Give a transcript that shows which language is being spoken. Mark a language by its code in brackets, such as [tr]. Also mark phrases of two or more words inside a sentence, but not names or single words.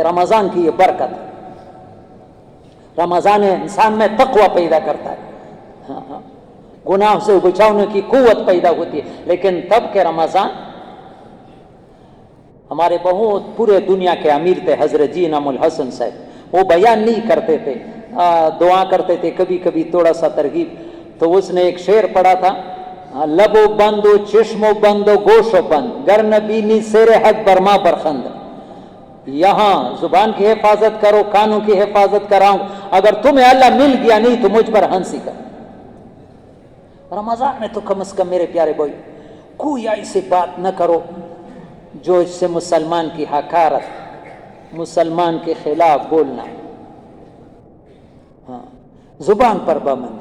[ur] رمضان کی یہ برکت ہے، رمضان انسان میں تقوی پیدا کرتا ہے، گناہ سے بچانے کی قوت پیدا ہوتی ہے۔ لیکن تب کہ رمضان، ہمارے بہت پورے دنیا کے امیر تھے حضرت جی انعام الحسن صاحب، وہ بیان نہیں کرتے تھے، دعا کرتے تھے، کبھی کبھی تھوڑا سا ترغیب، تو اس نے ایک شعر پڑھا تھا، [fa] لبو بندو چشمو بندو گوشو بند گر نبینی سیر حق برما برخند، [ur] یہاں زبان کی حفاظت کرو، کانوں کی حفاظت کراؤں، اگر تمہیں اللہ مل گیا نہیں تو مجھ پر ہنسی کر۔ رمضان میں تو کم از کم میرے پیارے بھائی کوئی ایسی بات نہ کرو جو اس سے مسلمان کی حقارت، مسلمان کے خلاف بولنا، ہاں زبان پر پابند۔